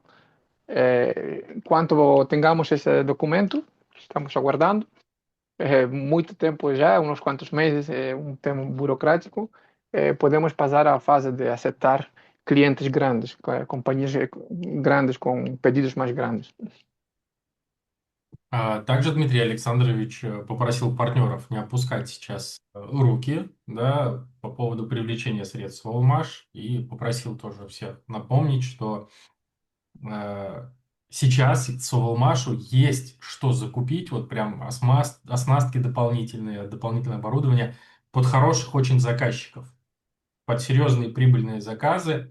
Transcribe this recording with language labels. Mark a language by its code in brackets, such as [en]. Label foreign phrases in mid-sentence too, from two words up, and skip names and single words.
[pt] Enquanto tengamos esse documento, estamos aguardando, muito tempo já, uns quantos meses, um tema burocrático, podemos passar à fase de aceitar clientes grandes, companhias grandes com pedidos mais grandes. [ru] Также Дмитрий Александрович попросил партнеров не опускать сейчас руки, да, по поводу привлечения средств в Алмаш, и попросил тоже всех напомнить, что сейчас Соволмашу есть что закупить, вот прям оснастки дополнительные, дополнительное оборудование под хороших очень заказчиков, под серьезные прибыльные заказы.